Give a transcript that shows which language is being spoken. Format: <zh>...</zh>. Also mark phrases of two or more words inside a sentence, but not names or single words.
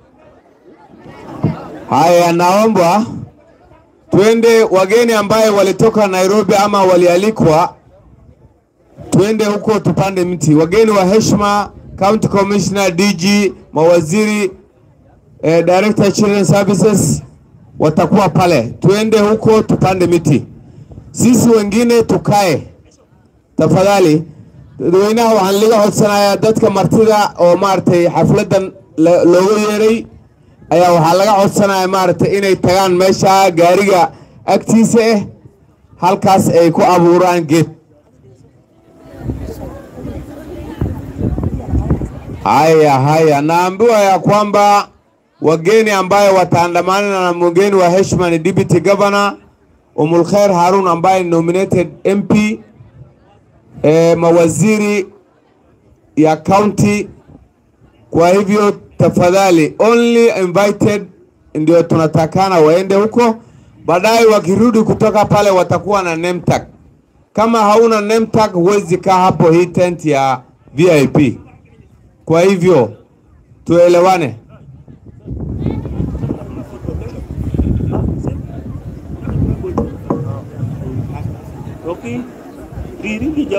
<sw>Haya, naomba twende wageni ambaye walitoka Nairobi ama walialikwa, twende huko tupande miti. Wageni wa heshima,</sw> <en>County Commissioner,</en> <sw>DG, mawaziri,</sw> <en>Director Children Services</en> <sw>watakuwa pale. Twende huko tupande miti. Sisi wengine tukae. Tafadhali.</sw> <so>Dadweynaha waxaan laga codsanayaa dadka martida oo maartay xafladan loogu yeeray ayaa waxaa laga codsanayaa maartay inay tagaan meesha gaariga agtiisa halkaas ay ku abuuraan geed.</so> <sw>Haya, naambiwa ya kwamba wageni ambaye wataandamana na mgeni wa heshima ni</sw> <en>Deputy Governor</en> <sw>Umulkhair Harun ambaye</sw> <en>nominated MP,</en> <sw>mawaziri ya county. Kwa hivyo tafadhali,</sw> <en>only invited</en> <sw>ndio tunatakana waende huko. Baadaye wakirudi kutoka pale watakuwa na</sw> <en>name tag.</en> <sw>Kama hauna</sw> <en>name tag</en> <sw>huwezi kaa hapo hii tent ya VIP. Kwa hivyo tuelewane.</sw> <en>Okay, really jog.</en>